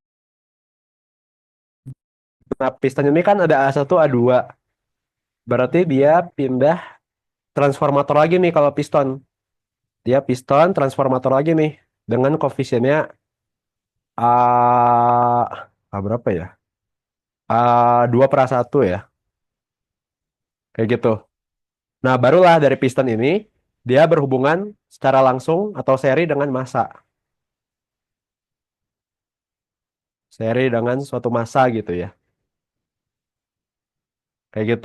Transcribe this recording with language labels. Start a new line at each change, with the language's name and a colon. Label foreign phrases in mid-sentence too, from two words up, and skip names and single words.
Indonesian: Nah, piston ini kan ada A1, A2. Berarti dia pindah transformator lagi nih kalau piston. Dia piston transformator lagi nih dengan koefisiennya A berapa ya? A2 per A1 ya. Kayak gitu. Nah, barulah dari piston ini dia berhubungan secara langsung atau seri dengan massa. Seri dengan suatu massa gitu ya. Kayak gitu.